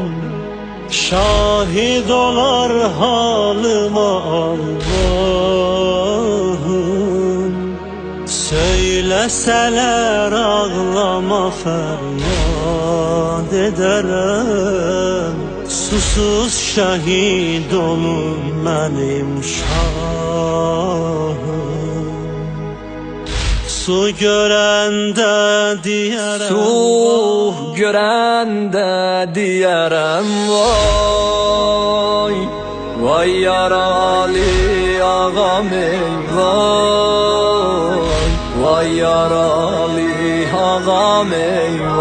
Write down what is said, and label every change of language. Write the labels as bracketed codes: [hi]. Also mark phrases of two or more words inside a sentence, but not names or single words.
[tr] Şahit olar halıma Allah'ım Söyleseler ağlama feryat ederim Susuz şehit olur benim şahım [az] Su görəndə deyərəm Su görəndə deyərəm Vay Vay yaralı ağam ey vay Vay yaralı ağam ey